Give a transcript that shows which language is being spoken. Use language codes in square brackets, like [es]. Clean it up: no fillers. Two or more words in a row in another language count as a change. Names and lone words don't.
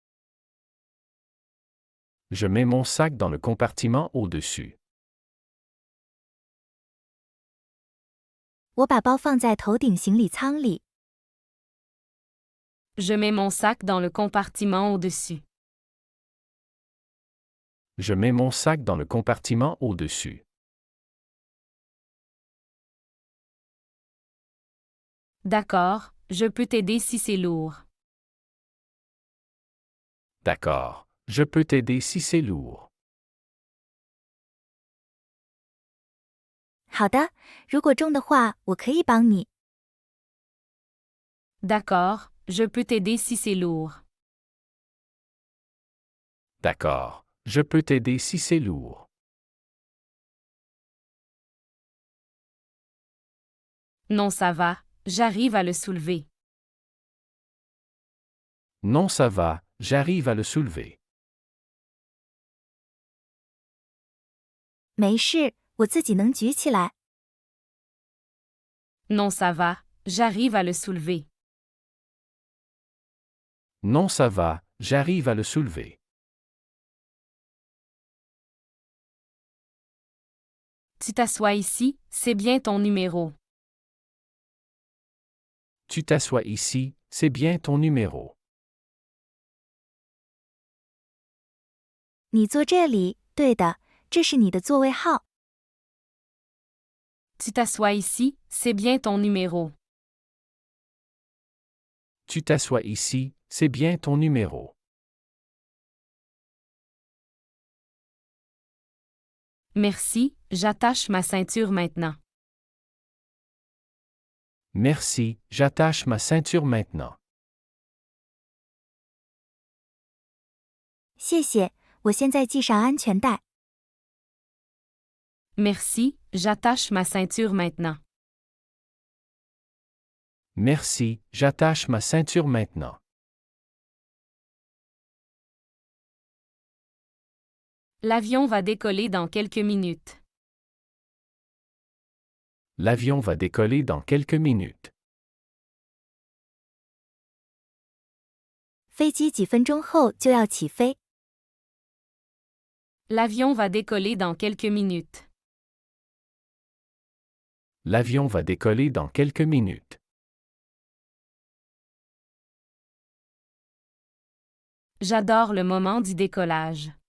[fr] Je mets mon sac dans le compartiment au-dessus. [zh] 我把包放在头顶行李舱里。 [fr] Je mets mon sac dans le compartiment au-dessus. Je mets mon sac dans le compartiment au-dessus. D'accord, je peux t'aider si c'est lourd. D'accord, je peux t'aider si c'est lourd. [zh] 好的，如果重的话，我可以帮你。 [fr] D'accord, je peux t'aider si c'est lourd. D'accord, je peux t'aider si c'est lourd. Non, ça va, j'arrive à le soulever. Non, ça va, j'arrive à le soulever. [zh] 没事，我自己能举起来。 [fr] Non, ça va, j'arrive à le soulever. Non, ça va, j'arrive à le soulever. Tu t'assois ici, c'est bien ton numéro. Tu t'assois ici, c'est bien ton numéro. [zh] 你坐这里，对的，这是你的座位号。 [fr] Tu t'assois ici, c'est bien ton numéro. Tu t'assois ici, c'est bien ton numéro. Merci, j'attache ma ceinture maintenant. Merci, j'attache ma ceinture maintenant. [zh] 谢谢，我现在系上安全带。 [fr] Merci, j'attache ma ceinture maintenant. Merci, j'attache ma ceinture maintenant. L'avion va décoller dans quelques minutes. L'avion va décoller dans quelques minutes. [zh] 飞机几分钟后就要起飞。 [fr] L'avion va décoller dans quelques minutes. L'avion va décoller dans quelques minutes. J'adore le moment du décollage.